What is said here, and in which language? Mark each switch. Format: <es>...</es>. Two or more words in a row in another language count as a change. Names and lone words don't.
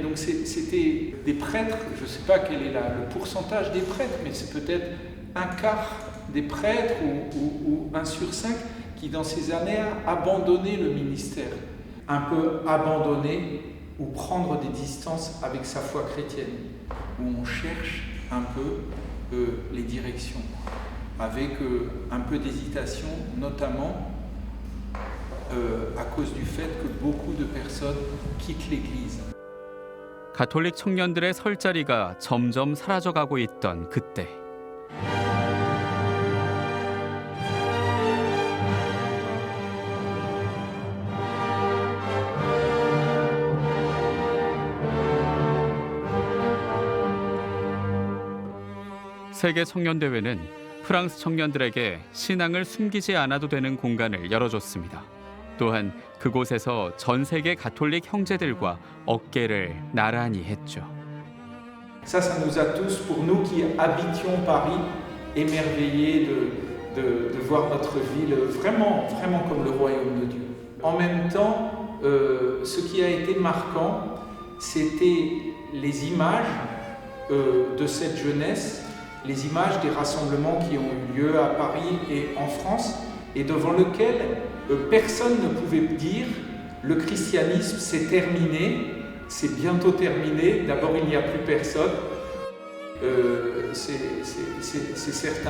<fr>Donc c'était des prêtres, je ne sais pas quel est le pourcentage des prêtres, mais c'est peut-être un quart des prêtres ou 1 sur 5 qui dans ces années a abandonné le ministère, un peu abandonné ou prendre des distances avec sa foi chrétienne, où on cherche un peu les directions, avec un peu d'hésitation, notamment à cause du fait que beaucoup de personnes quittent l'Église.</fr> <ko>가톨릭 청년들의 설 자리가 점점 사라져가고 있던 그때. 세계 청년대회는 프랑스 청년들에게 신앙을 숨기지 않아도 되는 공간을 열어줬습니다. 또한 그곳에서 전 세계 가톨릭 형제들과 어깨를 나란히 했죠.</ko> <fr>Ça nous a tous, pour nous qui habitions Paris, émerveillés de voir notre ville vraiment comme le royaume de Dieu. En même temps, ce qui a été marquant, c'était les images de cette jeunesse, les images des rassemblements qui ont eu lieu à Paris et en France, et devant lesquels personne ne pouvait dire le christianisme c'est terminé, c'est bientôt terminé, d'abord il n'y a plus personne, c'est certain.</fr>